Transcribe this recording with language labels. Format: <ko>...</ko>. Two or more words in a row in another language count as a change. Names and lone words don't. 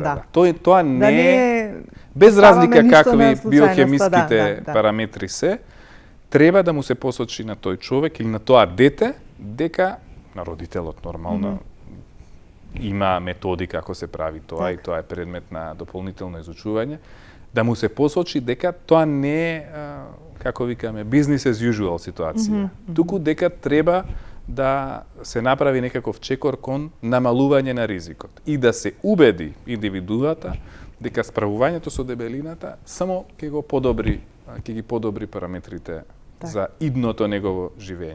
<mk>Тоа не е без разлика какви биохемиските параметри се, треба да му се посочи на тој човек или на тоа дете дека на родителот нормално има методи како се прави тоа и тоа е предмет на дополнително изучување, да му се посочи дека тоа не е, како викаме,</mk> <en>business as usual ситуација.</en> <mk>Туку дека треба да се направи некаков чекор кон намалување на ризикот и да се убеди индивидуата дека справувањето со дебелината само ќе ги подобри параметрите за идното негово живење.</mk>